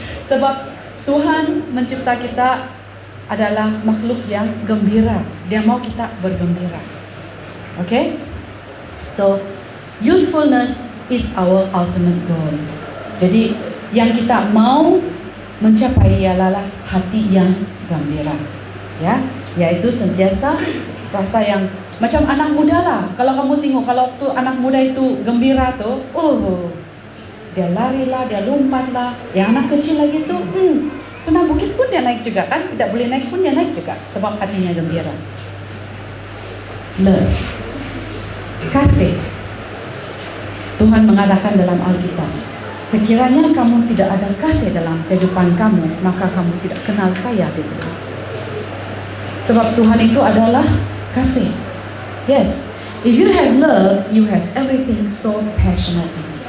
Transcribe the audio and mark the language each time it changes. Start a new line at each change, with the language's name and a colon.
Malay: Sebab Tuhan mencipta kita adalah makhluk yang gembira. Dia mau kita bergembira. Okay?
English: So, youthfulness is our ultimate goal.
Malay: Jadi, yang kita mau mencapai ialah hati yang gembira. Ya, yaitu sentiasa rasa yang macam anak muda lah. Kalau kamu tengok, kalau tuh anak muda itu gembira tuh, dia lari lah, dia lompat lah. Yang anak kecil lagi tuh, kena bukit pun dia naik juga kan? Tidak boleh naik pun dia naik juga, sebab hatinya gembira. Love, kasih. Tuhan mengatakan dalam Alkitab, sekiranya kamu tidak ada kasih dalam kehidupan kamu, maka kamu tidak kenal saya. Sebab Tuhan itu adalah kasih.
English: Yes, if you have love, you have everything so passionately.